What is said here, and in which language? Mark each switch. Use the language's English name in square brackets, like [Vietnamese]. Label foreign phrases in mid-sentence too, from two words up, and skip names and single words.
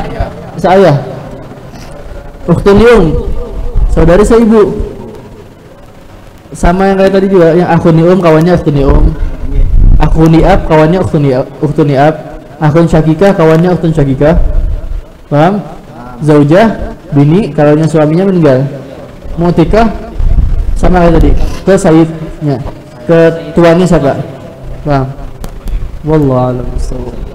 [Arabic] أخت لأم, [Banjar] saudari seibu, sama yang kayak tadi juga, yang [Arabic] أخ لأم [Banjar] kawannya [Arabic] أخت لأم, أخ لأب [Banjar] kawannya [Arabic] أخت لأب, أخ شقيقة [Banjar] kawannya [Arabic] أخت شقيقة. [Banjar] Paham? Zaujah bini kalaunya suaminya meninggal. Mu'tikah sama kayak tadi, ke sayyidnya, ke tuannya siapa? Paham? [Arabic] والله أعلم بالصواب.